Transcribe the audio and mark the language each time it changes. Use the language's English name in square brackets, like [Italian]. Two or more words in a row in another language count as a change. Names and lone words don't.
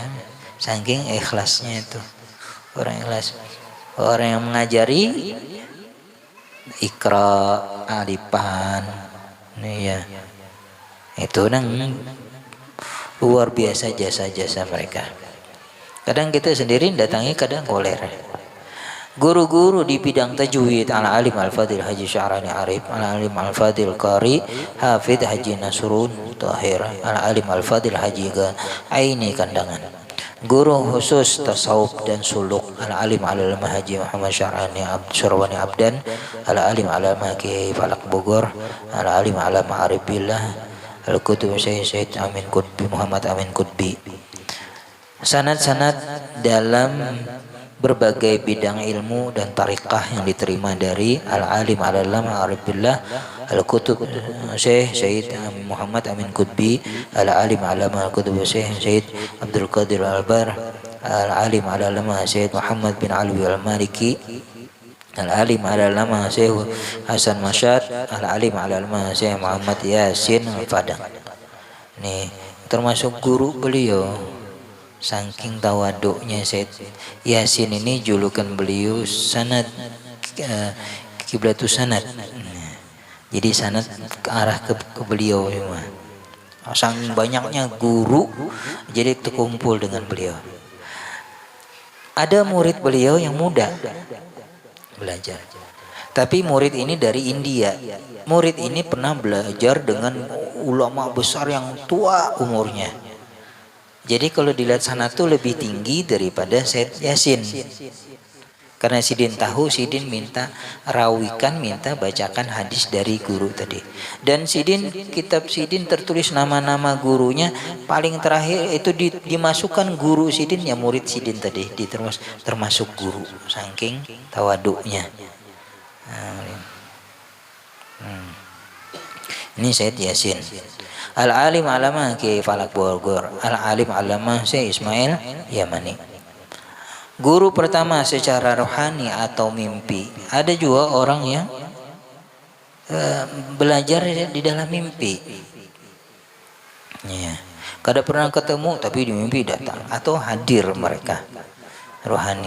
[Indonesian] Saking ikhlasnya itu orang ikhlas, orang yang mengajari Iqra, Alifan nih ya, itu nang luar biasa jasa-jasa mereka. Kadang kita sendiri datangi, kadang koler. Guru-guru di bidang tajwid, [Arabic] العالم الفاضل [Indonesian] Haji Sya'rani Arif, [Arabic] العالم الفاضل [Indonesian] Qari Hafidh Haji Nasrun Tahir, [Arabic] العالم الفاضل [Indonesian] Haji Aini Kandangan. Guru khusus tasawuf dan suluk, [Arabic] العالم العلامة [Indonesian] Haji Muhammad Syarwani Abdan, [Arabic] العالم العلامة [Indonesian] Kiai Falak Bogor, [Arabic] العالم العلامة [Indonesian] Arif Billah Al-Kutub Syed Amin Qutbi Muhammad Amin Qutbi. Sanad-sanad dalam berbagai bidang ilmu dan tarikah yang diterima dari [Arabic] العالم العلامة [Indonesian] Arif Billah Al-Kutub Syed Muhammad Amin Qutbi, [Arabic] العالم العلامة [Indonesian] Al-Kutub Syed Abdul Qadir Al-Bar, [Arabic] العالم العلامة [Indonesian] Syed Muhammad bin Alwi Al-Maliki, [Arabic] العالم العلامة [Indonesian] Syekh Hasan Masyad, [Arabic] العالم العلامة [Indonesian] Syekh Muhammad Yasin Al-Fadang. Nih termasuk guru beliau. Saking tawaduknya Syed Yasin ini, julukan beliau sanad Kiblatus Sanad. Jadi sanad ke arah ke beliau semua. Saking banyaknya guru, jadi terkumpul dengan beliau. Ada murid beliau yang muda belajar, tapi murid ini dari India. Murid ini pernah belajar dengan ulama besar yang tua umurnya. Jadi kalau dilihat sana tuh lebih tinggi daripada Syed Yasin. Karena Sidin tahu, Sidin minta rawikan, minta bacakan hadis dari guru tadi. Dan Sidin, kitab Sidin tertulis nama-nama gurunya, paling terakhir itu dimasukkan guru Sidin ya murid Sidin tadi, termasuk guru, saking tawaduknya. Ini Syed Yasin. [Arabic] العالم العلامة [Indonesian] Kiai Falak Bogor, [Arabic] العالم العلامة [Indonesian] Syekh Ismail Yamani. Guru pertama secara rohani atau mimpi. Ada juga orang yang belajar di dalam mimpi. Ya. Kada pernah ketemu tapi di mimpi datang atau hadir mereka rohani.